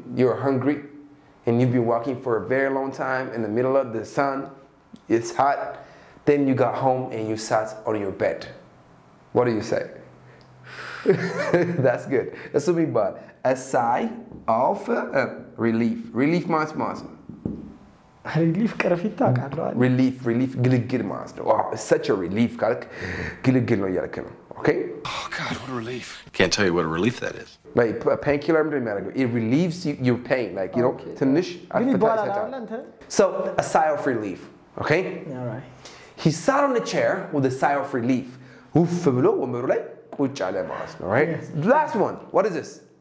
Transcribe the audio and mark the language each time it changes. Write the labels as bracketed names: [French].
[English] you're hungry and you've been walking for a very long time in the middle of the sun it's hot then you got home and you sat on your bed what do you say that's good that's what we bought a sigh of relief ማለት [Amharic] relief ቅርፊት ታውቃለህ relief ግልግል ማለት ነው [English] wow it's such a relief [Amharic] ካልክ ግልግል ነው እያልክ ነው okay [English] oh god what a relief can't tell you what a relief that is like painkiller it relieves your pain like you know ትንሽ [Amharic] ግን ይባላል አንተ [English] so a sigh of relief okay all right He sat on the chair with a sigh of relief. [Amharic] ውፍ ብሎ ወንበሩ ላይ ቁጭ አለ ማለት ነው [English] right last one what is this